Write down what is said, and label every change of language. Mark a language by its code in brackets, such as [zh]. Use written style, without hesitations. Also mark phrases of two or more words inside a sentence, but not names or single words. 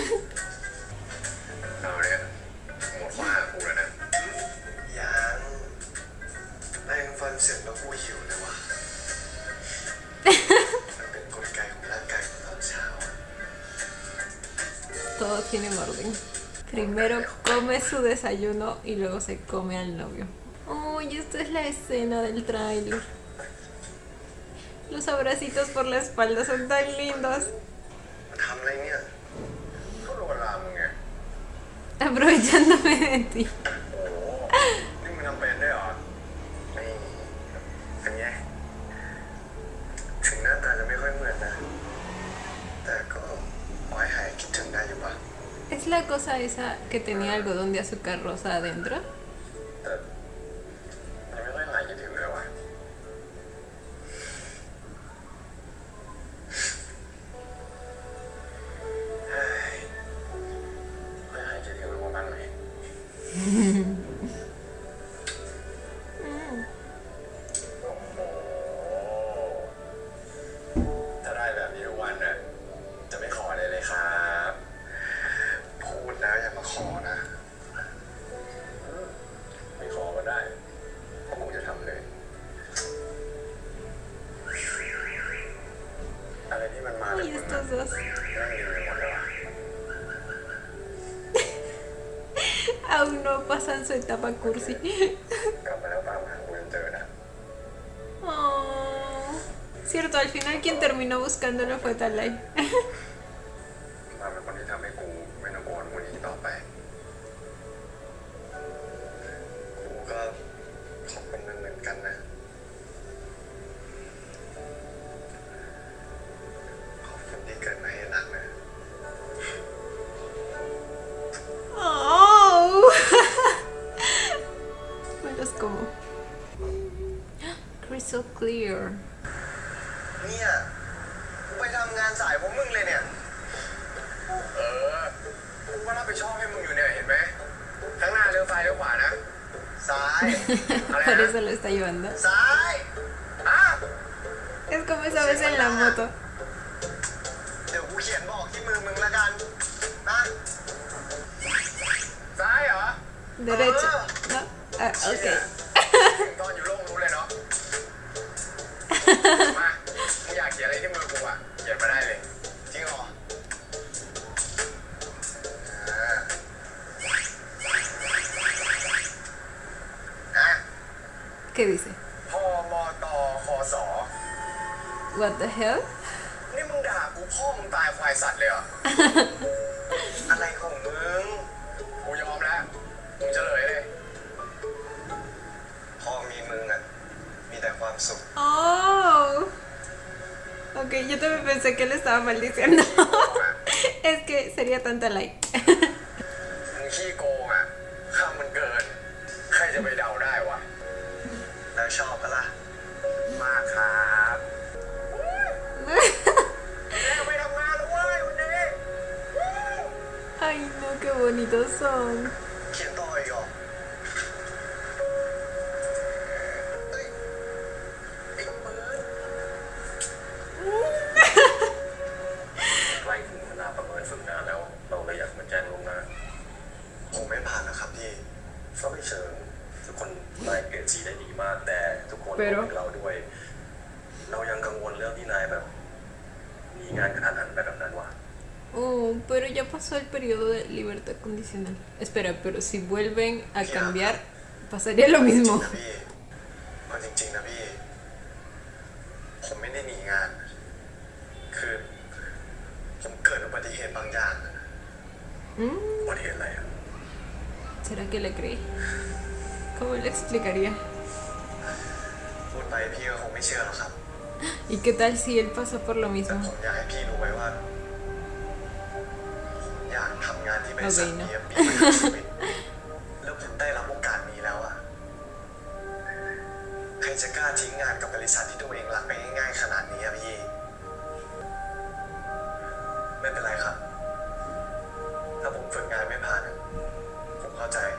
[th] เอาเนี่ยหมดข้อหากูแล้วนะยังแปรงฟันเสร็จแล้วกูหิวเลยว่ะ [es] tienen orden. Primero come su desayuno y luego se come al novio. Uy, esta es la escena del tráiler. Los abracitos por la espalda son tan lindos. [th] ทำอะไรเนี่ยก็โดนลามมึงไง [es] Aprovechándome de ti. [th] โอ้โหนี่มึงทำเป็นด้วยเหรอนี่เป็นไงถึงหน้าตาจะไม่ค่อยเหมือนนะแต่ก็พอให้หายคิดถึงได้อยู่ปะ [es] ¿Es la cosa esa que tenía algodón de azúcar rosa adentro? [th] แต่ยังไม่ค่อยหายคิดถึงเลยว่ะเฮ้ยค่อยหายคิดถึงมันบ้างไหม โอ้โหถ้าได้แบบนี้ทุกวันนะจะไม่ขอเลยเลยครับพูดแล้วอย่ามาขอนะไม่ขอก็ได้เพราะผมจะทำเลยอะไรที่มันมาจาก [es] Uy, [th] มึง [es] estos dos. [th] นั่งดีไปหมดเลยว่ะ [es] Aún no pasan su etapa cursi. [th] กลับมาแล้วตามหากูจนเจอนะ Oh. [es] Cierto, al final quien terminó buscándolo fue Talay. [th] มาเป็นคนที่ทำให้กูไม่ต้องโกนคนนี้ต่อไปกูก็ขอบคุณมันเหมือนกันนะขอบคุณที่เกิดมาให้รักนะ Oh. [es] Me los como. [en] Crystal clear. [th] เนี่ยกูไปทำงานสายพวกมึงเลยเนี่ย กูก็รับผิดชอบให้มึงอยู่เนี่ยเห็นไหมข้างหน้าเลี้ยวซ้ายเลี้ยวขวานะ ซ้าย อะไร [es] Por [th] นะ [es] eso lo está llevando. [th] ซ้ายอ่ะ [es] Es como esa vez en la moto. [th] เดี๋ยวกูเขียนบอกที่มือมึงละกันนะซ้ายเหรอ [es] Derecho. ¿No? Ah, [th] เชี่ย [en] ok. [th] ตอนอยู่โลกรู้เลยเนาะ มามึงอยากเขียนอะไรที่มือกูอ่ะเขียนมาได้เลยจริงเหรออ่ะ [es] ¿Qué dice? [th] พอมอตอคอสอ [en] What the hell? [th] นี่มึงด่ากูพ่อมึงตายควายสัตว์เลยเหรอ อะไรของมึง กูยอมแล้ว มึงเฉลยเลย พอมีมึงอ่ะ มีแต่ความสุข Oh. [es] Ok, yo también pensé que le estaba maldiciendo. Es que sería tanta like. [th] มึงขี้โกงอ่ะข้ามมันเกิน ใครจะไปเดาได้วะ แล้วชอบปะล่ะ มากครับแม่ไปทำงานแล้วเว้ยวันนี้ [es] Ay, no, qué bonitos son. [th] เขียนต่ออีกเหรอเฮ้ยไอ้ปืนใกล้ถึงเวลาประเมินฝึกงานแล้ว เราเลยอยากมาแจ้งล่วงหน้าผมไม่ผ่านนะครับพี่ก็ไม่เชิงทุกคนนายเกรดสีได้ดีมาก แต่ทุกคนรวมถึงเราด้วย เรายังกังวลเรื่องที่นายแบบ มีงานกระทันหันแบบนั้นวะ [es] Oh, pero ya pasó el periodo de libertad condicional. Espera, pero si vuelven a cambiar, pasaría lo mismo. [th] เอาจริงๆนะพี่ ผมไม่ได้หนีงาน คือผมเกิดอุบัติเหตุบางอย่าง อุบัติเหตุอะไรอ่ะ [es] ¿Será que le cree? ¿Cómo le explicaría? [th] พูดไปพี่ก็คงไม่เชื่อหรอกครับ [es] ¿Y qué tal si él pasó por lo [th] แต่ [es] mismo? [th] ผมอยากให้พี่รู้ไว้ว่า อยากทำงานที่บริษัทนี้ปีมาทั้งชีวิตแล้วผมได้รับโอกาสนี้แล้วอ่ะ ใครจะกล้าทิ้งงานกับบริษัทที่ตัวเองรักไปง่ายๆขนาดนี้อะพี่ ไม่เป็นไรครับ ถ้าผมฝึกงานไม่ผ่านอะผมเข้าใจ